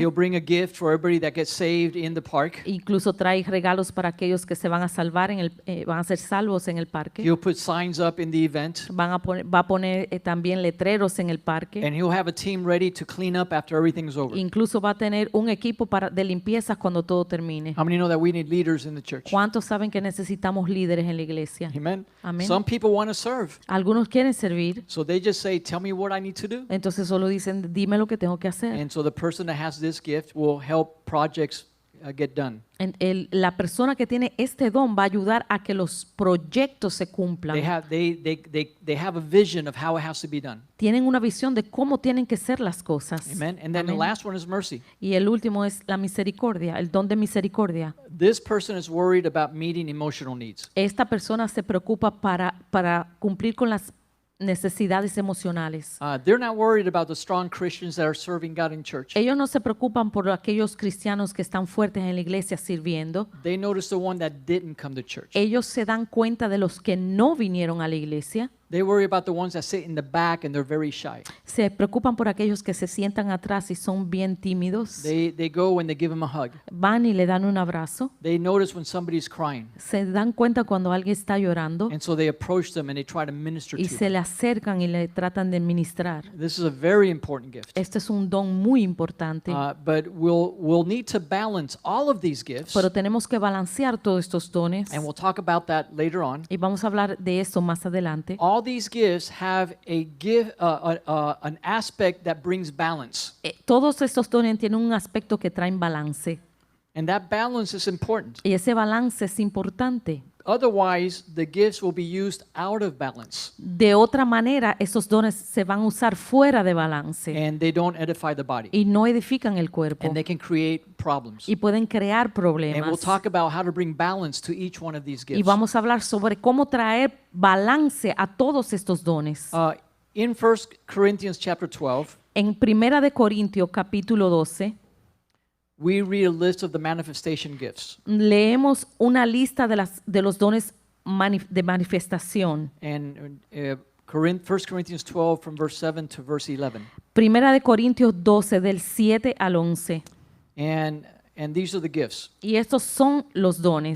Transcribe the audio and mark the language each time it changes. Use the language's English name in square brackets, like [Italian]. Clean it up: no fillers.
[English] He'll bring a gift for everybody that gets saved in the park. [Spanish] incluso trae regalos para aquellos que se van a salvar van a ser salvos en el parque. [English] He'll put signs up in the event. [Spanish] Va a poner también letreros en el parque. [English] And he'll have a team ready to clean up after everything's over. [Spanish] Incluso va a tener un equipo de limpieza cuando todo termine. [English] How many know that we need leaders in the church? [Spanish] ¿Cuántos saben que necesitamos líderes en la iglesia? [English] Amen. [Spanish] Amén. [English] Some people want to serve. [Spanish] Algunos quieren servir, [English] So they just say, tell me what I need to do. [Spanish] entonces solo dicen, dime lo que tengo que hacer. [English] And so the person that has this gift will help projects get done. [Spanish] La persona que tiene este don va a ayudar a que los proyectos se cumplan. [English] They have a vision of how it has to be done. [Spanish] Tienen una visión de cómo tienen que ser las cosas. [English] Amen. And then the [Spanish] Amén. [English] last one is mercy. [Spanish] Y el último es la misericordia, el don de misericordia. [English] This person is worried about meeting emotional needs. [Spanish] Esta persona se preocupa para cumplir con las necesidades emocionales. [English] They're not worried about the strong Christians that are serving God in church. [Spanish] Ellos no se preocupan por aquellos cristianos que están fuertes en la iglesia sirviendo. [English] They notice the one that didn't come to church. [Spanish] Ellos se dan cuenta de los que no vinieron a la iglesia. [English] They worry about the ones that sit in the back and they're very shy. [Spanish] Se preocupan por aquellos que se sientan atrás y son bien tímidos. [English] They go and they give them a hug. [Spanish] Van y le dan un abrazo. [English] They notice when somebody's crying. [Spanish] Se dan cuenta cuando alguien está llorando [English] And so they approach them and they try to minister [Spanish] y [English] to [Spanish] se [English] them. [Spanish] le acercan y le tratan de ministrar. [English] This is a very important gift. [Spanish] Este es un don muy importante, [English] But we'll need to balance all of these gifts. [Spanish] pero tenemos que balancear todos estos dones [English] And we'll talk about that later on. [Spanish] y vamos a hablar de eso más adelante. [English] All these gifts have an aspect that brings balance. [Spanish] Todos estos dones tienen un aspecto que traen balance [English] And that balance is important. [Spanish] y ese balance es importante. [English] Otherwise, the gifts will be used out of balance [Spanish] De otra manera, esos dones se van a usar fuera de balance [English] and they don't edify the body [Spanish] y no edifican el cuerpo [English] and they can create problems. [Spanish] y pueden crear [English] And we'll [Spanish] problemas. [English] talk about how to bring balance to each one of these [Spanish] Y [English] gifts. [Spanish] vamos a hablar sobre cómo traer balance a todos estos dones. [English] In 1 Corinthians chapter 12, [Spanish] En Primera de Corintios capítulo 12 [English] we read a list of the manifestation gifts. [Spanish] leemos una lista de los dones de manifestación. [English] And 1 Corinthians 12 from verse 7 to verse 11. [Spanish] Primera de Corintios 12 del 7 al 11. [English] And these are the gifts, [Spanish] Y estos son los dones.